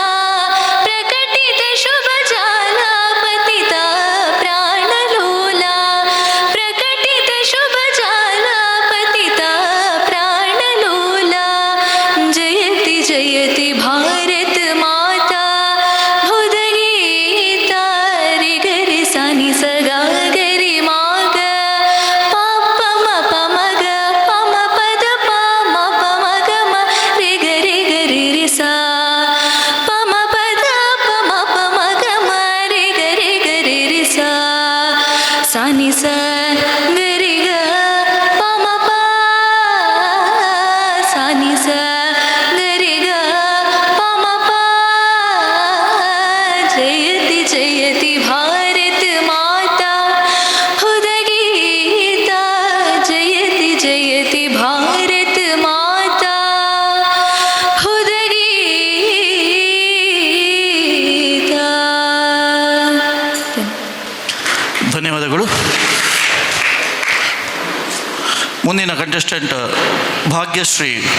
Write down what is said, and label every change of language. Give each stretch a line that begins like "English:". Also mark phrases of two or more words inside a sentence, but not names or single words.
Sanskrit: प्रकटित शुभ जाला पतिता प्राणलोला. प्रकटित शुभ जाला पतिता प्राणलोला. जयति जयति भारत माता बुधगीता. रि गरि सानि स गा गरि मा ग प प म प म ग प म प द प म प म ग म रि गरि गरि रि सा. प म प द प म प म ग म रि गरि गरि रि सा. सा नि ಸ ಗರಿ ಗ ಪ ಮ ಪ. सा नि ಸ ಗರಿ ಗ ಪ ಮ ಪ. ಜಯತಿ ಜಯತಿ ಭಾರತ ಮಾತಾ ಭುದಗೀತಾ. ಜಯತಿ ಜಯತಿ ಭಾರತ ಮಾತಾ ಭುದಗೀತಾ.
Kannada: ಧನ್ಯವಾದಗಳು. ಮುಂದಿನ ಕಂಟೆಸ್ಟೆಂಟ್ ಭಾಗ್ಯಶ್ರೀ.